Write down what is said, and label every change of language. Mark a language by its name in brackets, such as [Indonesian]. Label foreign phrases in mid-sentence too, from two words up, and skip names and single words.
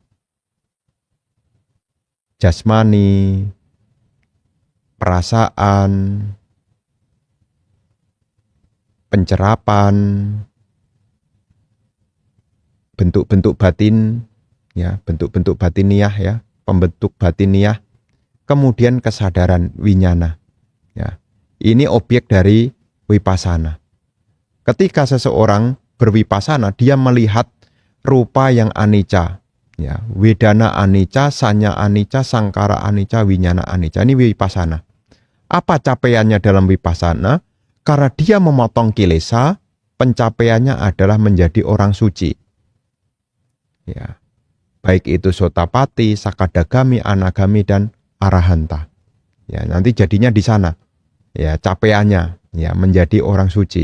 [Indonesian] Jasmani, perasaan, pencerapan, bentuk-bentuk batin, ya, bentuk-bentuk batiniah ya, pembentuk batiniah, kemudian kesadaran winyana. Ya. Ini objek dari vipassana. Ketika seseorang bervipassana, dia melihat rupa yang anicca, ya, [Pali] wedana anicca, sanya anicca, sangkara anicca, winyana anicca. [Indonesian] Ini vipassana. Apa capaiannya dalam vipassana? Karena dia memotong kilesa, pencapaiannya adalah menjadi orang suci. Ya. [Pali] Baik itu sotapati, sakadagami, anagami, dan arahanta. [Indonesian] Ya, nanti jadinya di sana. Ya, capaiannya ya menjadi orang suci.